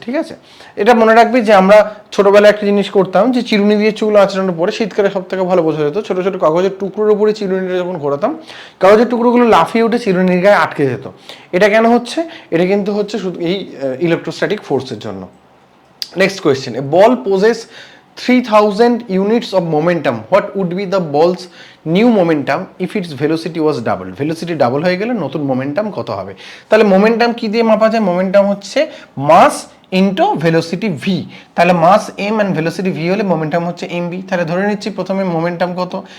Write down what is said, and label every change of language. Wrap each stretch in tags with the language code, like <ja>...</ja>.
<bn>ঠিক আছে, এটা মনে রাখবি যে আমরা ছোটবেলায় একটা জিনিস করতাম যে চিরুনি দিয়ে চুল আঁচড়ানোর পরে শীতকালে সব থেকে ভালো বোঝা যেত, ছোট ছোট কাগজের টুকরোর উপরে চিরুনিটা যখন ঘোরাতাম কাগজের টুকরোগুলো লাফিয়ে উঠে চিরুনির গায়ে আটকে যেত। এটা কেন হচ্ছে? এটা কিন্তু হচ্ছে শুধু এই ইলেকট্রোস্ট্যাটিক ফোর্সের জন্য।</bn> <en>Next question, a ball possesses 3000 units of momentum, what would be the ball's new momentum if its velocity was doubled?</en> <bn>Velocity double হয়ে গেলে নতুন মোমেন্টাম কত হবে? তাহলে মোমেন্টাম কি দিয়ে মাপা যায়? মোমেন্টাম হচ্ছে মাস ইনটু ভেলোসিটি ভি। তাহলে মাস এম এন্ড ভেলোসিটি ভি হলে মোমেন্টাম হচ্ছে এম ভি। তাহলে ধরে নিচ্ছি প্রথমে মোমেন্টাম কত?</bn>